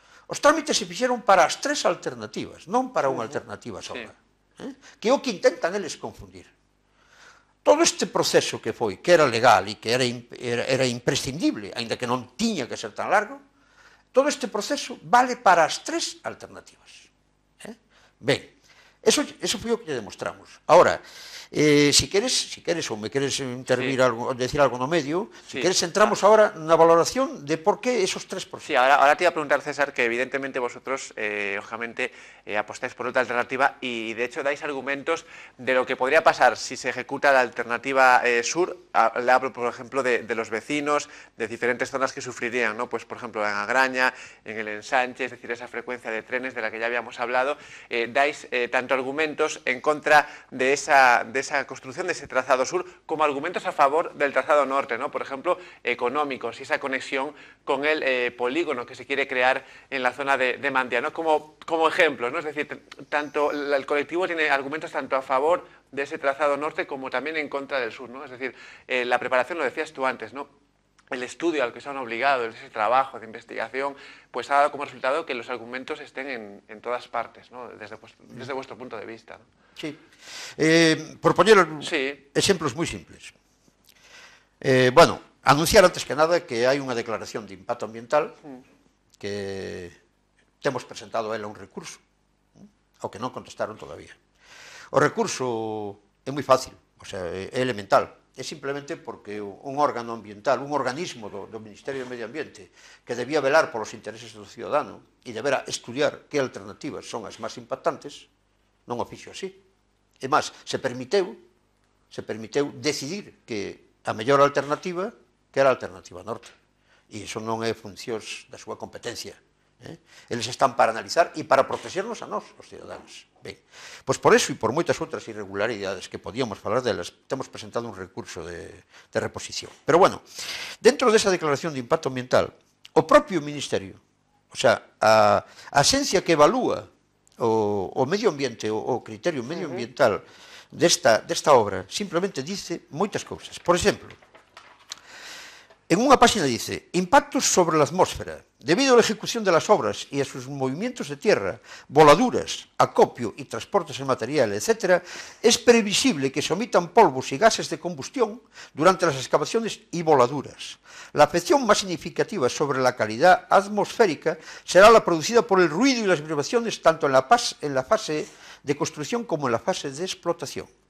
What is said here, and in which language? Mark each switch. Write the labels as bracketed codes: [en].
[gl] Os trámites se fixeron para as tres alternativas, non para unha alternativa sola. Que é o que intentan eles confundir. Todo este proceso que foi, que era legal e que era imprescindible, aínda que non tiña que ser tan largo, todo este proceso vale para as tres alternativas. Ben, eso foi o que demostramos. Ahora, si queres ou me queres intervir algo, decir algo no medio, si queres entramos ahora na valoración de por qué esos 3%. [es] Sí, ahora te iba a preguntar, César, que evidentemente vosotros, lógicamente, apostáis por otra alternativa y de hecho dais argumentos de lo que podría pasar si se ejecuta la alternativa sur. Le hablo, por ejemplo, de los vecinos, de diferentes zonas que sufrirían, ¿no? Pues, por ejemplo, en Agraña, en el Ensanche, es decir, esa frecuencia de trenes de la que ya habíamos hablado. Dais tanto argumentos en contra de esa construcción de ese trazado sur, como argumentos a favor del trazado norte, ¿no? Por ejemplo, económicos y esa conexión con el polígono que se quiere crear en la zona de Mandía, ¿no? Como ejemplos, ¿no? Es decir, tanto el colectivo tiene argumentos tanto a favor de ese trazado norte como también en contra del sur, ¿no? Es decir, la preparación, lo decías tú antes, ¿no? El estudio al que se han obligado, ese trabajo de investigación, pues ha dado como resultado que los argumentos estén en todas partes, ¿no? Desde vuestro punto de vista, ¿no? Sí. [gl] Por poñer exemplos moi simples. Bueno, anunciar antes que nada que hai unha declaración de impacto ambiental que temos presentado a ela un recurso, ao que non contestaron todavía. O recurso é moi fácil, o sea, é elemental. É simplemente porque un órgano ambiental, un organismo do Ministerio de Medio Ambiente que debía velar polos intereses do ciudadano e debera estudiar que alternativas son as máis impactantes, non o fixo así. E máis, se permiteu decidir que a mellor alternativa que era a alternativa norte. E iso non é funcións da súa competencia. Eles están para analizar e para protegernos a nós, os ciudadanos. Ben, pois por eso e por moitas outras irregularidades que podíamos falar delas, temos presentado un recurso de reposición. Pero bueno, dentro desa declaración de impacto ambiental, o propio Ministerio, o sea, a axencia que evalúa o medio ambiente, o criterio medioambiental desta obra, simplemente dice moitas cousas. Por exemplo, en unha página dice: [es] impactos sobre la atmósfera. Debido a la ejecución de las obras y a sus movimientos de tierra, voladuras, acopio y transportes de material, etc., es previsible que se omitan polvos y gases de combustión durante las excavaciones y voladuras. La afección más significativa sobre la calidad atmosférica será la producida por el ruido y las vibraciones tanto en la fase de construcción como en la fase de explotación.